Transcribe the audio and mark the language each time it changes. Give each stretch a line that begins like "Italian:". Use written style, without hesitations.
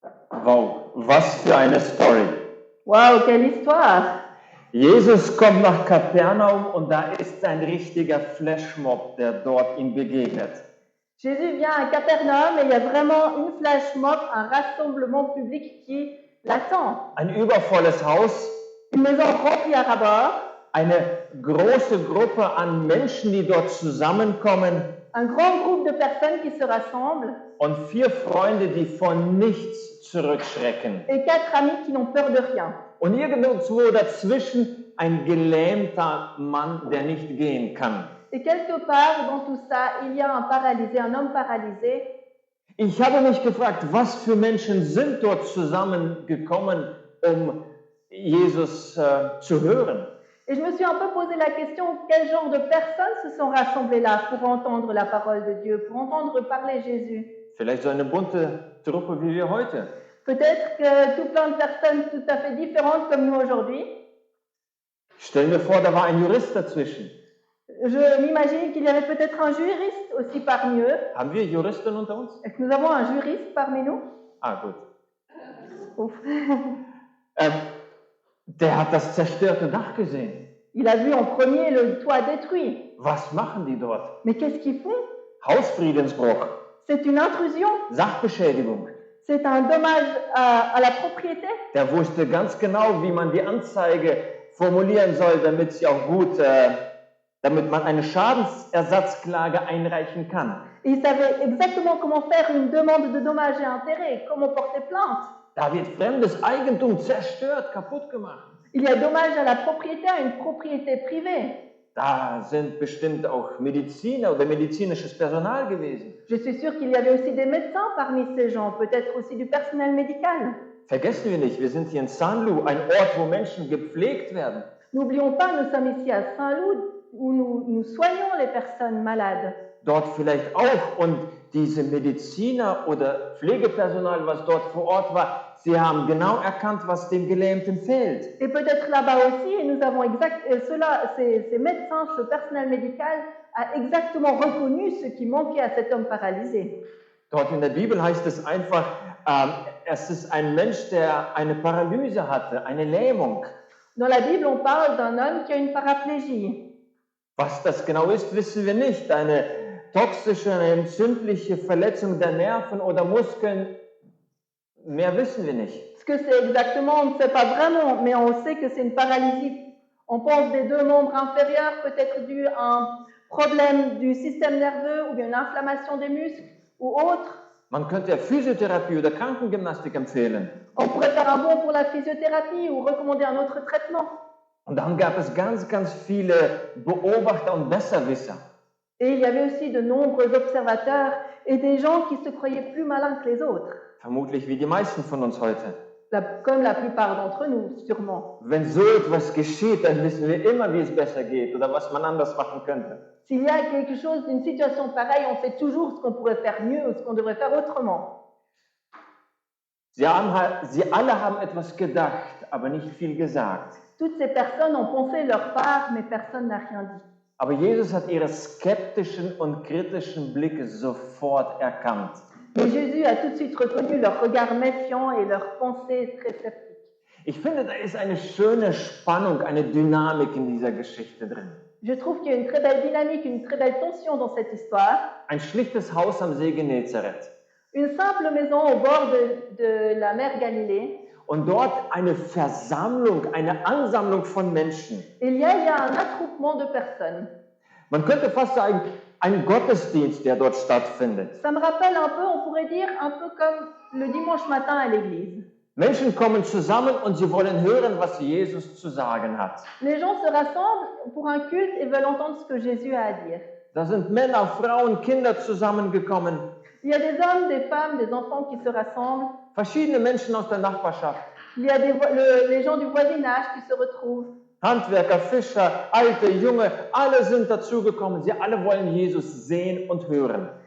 German: Wow, was für eine Story.
French: Waouh, quelle histoire!
German: Jesus kommt nach Kapernaum und da ist ein richtiger Flashmob, der dort ihm begegnet.
French: Jésus vient à Capernaum et il y a vraiment une flash mob, un rassemblement public qui l'attend.
German: Ein übervolles Haus,
French: Une maison remplie à ras-bord,
German: eine große Gruppe an Menschen, die dort zusammenkommen
French: un grand groupe de personnes qui se rassemblent
German: und 4 Freunde, die von nichts zurückschrecken.
French: et 4 amis qui n'ont peur de rien.
German: Und irgendwo dazwischen ein gelähmter Mann, der nicht gehen kann.
French: Et quelque part dans tout ça, il y a un paralysé, un homme paralysé.
German: Ich habe mich gefragt, was für Menschen sind dort zusammengekommen, um Jesus zu hören.
French: Et je me suis un peu posé la question, quel genre de personnes se sont rassemblées là pour entendre la parole de Dieu, pour entendre parler Jésus?
German: Vielleicht so eine bunte Truppe wie wir heute.
French: Peut-être que tout plein de personnes tout à fait différentes comme nous aujourd'hui.
German: Stell mir vor, da war ein Jurist dazwischen.
French: Je m'imagine qu'il y avait peut-être un juriste aussi parmi eux.
German: Haben wir Juristen unter uns?
French: Est-ce que nous avons un juriste parmi nous?
German: Ah, gut.
French: Ouf.
German: Der hat das zerstörte Dach gesehen.
French: Il a vu en premier le toit détruit.
German: Was machen die dort?
French: Mais qu'est-ce qu'ils font?
German: Hausfriedensbruch,
French: C'est une intrusion.
German: Sachbeschädigung.
French: C'est un dommage à la propriété.
German: Der wusste ganz genau, wie man die Anzeige formulieren soll, damit sie auch gut, damit man eine Schadensersatzklage einreichen kann.
French: Et il savait exactement comment faire une demande de dommages et intérêts, comment porter plainte.
German: Da wird fremdes Eigentum zerstört, kaputt gemacht.
French: Il y a dommage à la propriété, à une propriété privée.
German: Da sind bestimmt auch Mediziner oder medizinisches Personal gewesen.
French: Je suis sûre qu'il y avait aussi des médecins parmi ces gens, peut-être aussi du personnel médical.
German: Vergessen wir nicht, wir sind hier in Saint-Lô, ein Ort, wo Menschen gepflegt werden.
French: N'oublions pas, nous sommes ici à Saint-Loup, où nous soignons les personnes malades.
German: Dort vielleicht auch. Und diese Mediziner oder Pflegepersonal, was dort vor Ort war, sie haben genau erkannt, was dem Gelähmten fehlt.
French: Et peut-être là-bas aussi, et nous avons ces médecins, ce personnel médical a exactement reconnu ce qui manquait à cet homme paralysé.
German: Dort in der Bibel heißt es einfach, es ist ein Mensch, der eine Paralyse hatte, eine Lähmung.
French: Dans la Bible, on parle d'un homme qui a une paraplégie.
German: Was das genau ist, wissen wir nicht. Eine toxische, eine entzündliche Verletzung der Nerven oder Muskeln, mehr wissen wir nicht.
French: Ce que c'est exactement, on ne sait pas vraiment, mais on sait que c'est une paralysie. On pense des 2 membres inférieurs, peut-être dû à un problème du système nerveux ou bien une inflammation des muscles ou autre.
German: Man könnte ja Physiotherapie oder Krankengymnastik empfehlen.
French: On pourrait faire un bon pour la physiothérapie ou recommander un autre traitement.
German: Und dann gab es ganz viele Beobachter und Besserwisser.
French: Et il y avait aussi de nombreux observateurs et des gens qui se croyaient plus malins que les autres.
German: Vermutlich wie die meisten von uns heute.
French: Comme la plupart d'entre nous, sûrement.
German: Wenn so etwas geschieht, dann wissen wir immer, wie es besser geht oder was man anders machen könnte.
French: S'il y a quelque chose d'une situation pareille, on sait toujours ce qu'on pourrait faire mieux ou ce qu'on devrait faire autrement.
German: Sie alle haben etwas gedacht, aber nicht viel gesagt.
French: Toutes ces personnes ont pensé leur part, mais personne n'a rien dit.
German: Aber Jesus hat ihre skeptischen und kritischen Blicke sofort erkannt.
French: Mais Jésus a tout de suite reconnu leur regard méfiant et leurs pensées très sceptiques.
German: Ich finde, da ist eine schöne Spannung, eine Dynamik in dieser Geschichte drin.
French: Je trouve qu'il y a une très belle dynamique, une très belle tension dans cette histoire.
German: Ein schlichtes Haus am See Genezareth.
French: Une simple maison au bord de la mer Galilée.
German: Und dort eine Versammlung, eine Ansammlung von Menschen.
French: Il y a un attroupement de personnes.
German: Man könnte fast sagen, ein Gottesdienst, der dort stattfindet.
French: Ça me rappelle un peu, on pourrait dire, un peu comme le dimanche matin à l'église.
German: Menschen kommen zusammen und sie wollen hören, was Jesus zu sagen hat.
French: Les gens se rassemblent pour un culte et veulent entendre ce que Jésus a à dire.
German: Da sind Männer, Frauen, Kinder zusammengekommen.
French: Il y a des hommes, des femmes, des enfants qui se rassemblent.
German: Verschiedene Menschen aus der Nachbarschaft.
French: Il y a les gens du voisinage qui se retrouvent.
German: Handwerker, Fischer, Alte, Junge, alle sind dazugekommen. Sie alle wollen Jesus sehen und hören.